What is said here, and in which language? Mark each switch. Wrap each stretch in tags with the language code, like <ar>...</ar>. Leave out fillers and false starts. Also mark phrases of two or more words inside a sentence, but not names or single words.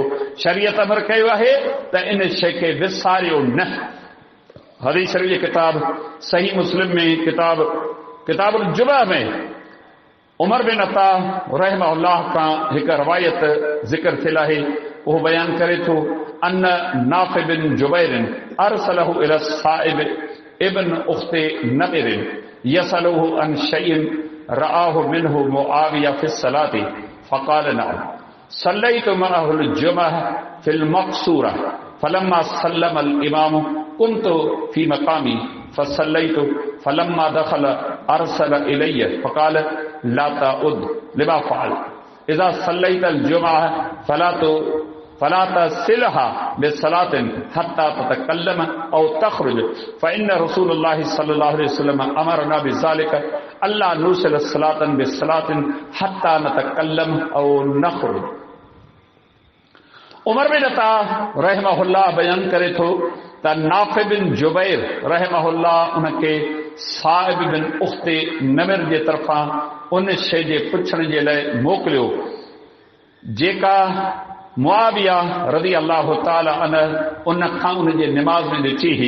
<sd>शरीयत अमर कयो आहे त इन शइ खे विसारियो न। हदीस शरीफ़ जी किताब सही मुस्लिम में किताबुल जुमा में उमर बिन अता रहमहुल्लाह खां हिकु रवायत ज़िक्र थियल आहे। उहो बयान करे थो,</sd> <ar>أن نافع بن جبير أرسله إلى سائب ابن أخت نمر يسأله عن شيء رآه منه معاوية في صلاة فقال نعم صليت معه الجمعة في المقصورة فلما سلم الإمام كنت في مقامي فصليت فلما دخل أرسل إلي فقال لا تعد لما فعل إذا صليت الجمعة فلا تصلها بصلاة حتى تتكلم أو تخرج فإن رسول الله صلى الله عليه وسلم أمرنا بذلك ألا نرسل صلاة بصلاة حتى نتكلم أو نخرج.</ar> <sd>उमर बिन अता रहमहुल्लाह बयान करे थो त नाफ़ि बिन जुबैर रहमहुल्लाह उनखे साइब बिन उख्ते नमिर जे तरफ़ां उन शइ जे पुछण जे लाइ मोकिलियो जेका मुआविया</sd> <ar>رضي الله تعالى عنه</ar> <sd>उन खां उन जे निमाज़ में ॾिठी हुई।</sd>